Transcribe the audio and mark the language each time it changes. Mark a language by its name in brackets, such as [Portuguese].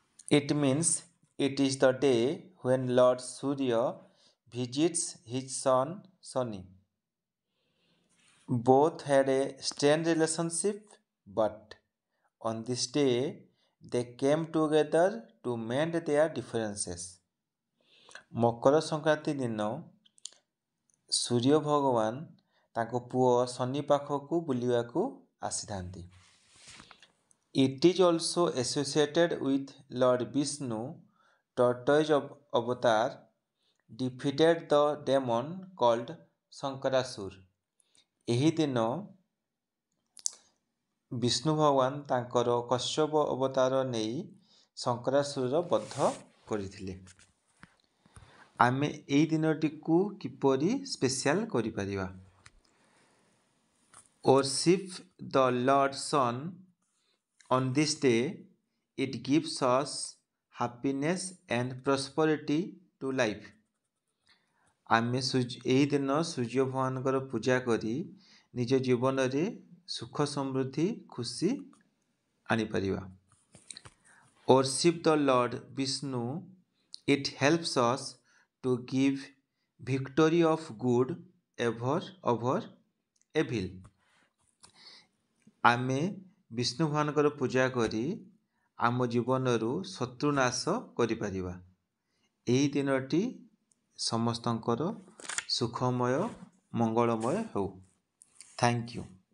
[English] It means it is the day when Lord Surya visits his son Shani. Both had a strained relationship, but on this day they came together to mend their differences. [Odia] Makar Sankranti ଦିନ ସୂର୍ଯ୍ୟ ଭଗବାନ ତାଙ୍କ ପୁଅ ଶନି ପାଖକୁ ବୁଲିବାକୁ ଆସିଥାନ୍ତି. [English] It is also associated with Lord Vishnu, tortoise avatar, defeated the demon called Sankarasura. [Odia] ଏହି ଦିନ ବିଷ୍ଣୁ ଭଗବାନ ତାଙ୍କର କଶ୍ୟପ ଅବତାର ନେଇ ଶଙ୍କରାସୁରର ବଧ କରିଥିଲେ. ଆମେ ଏହି ଦିନଟିକୁ କିପରି ସ୍ପେଶାଲ କରିପାରିବା? [English] Worship the Lord Sun on this day. It gives us happiness and prosperity to life. [Odia] ଆମେ ଏହି ଦିନ ସୂର୍ଯ୍ୟ ଭଗବାନଙ୍କର ପୂଜା କରି ନିଜ ଜୀବନରେ ସୁଖ ସମୃଦ୍ଧି ଖୁସି ଆଣିପାରିବା. [English] Worship the Lord Vishnu. It helps us to give victory of good over evil. [Odia] ଆମେ ବିଷ୍ଣୁ ଭଗବାନଙ୍କର ପୂଜା କରି ଆମ ଜୀବନରୁ ଶତ୍ରୁନାଶ କରିପାରିବା. ଏହି ଦିନଟି ସମସ୍ତଙ୍କର ସୁଖମୟ ମଙ୍ଗଳମୟ ହେଉ. [English] Thank you.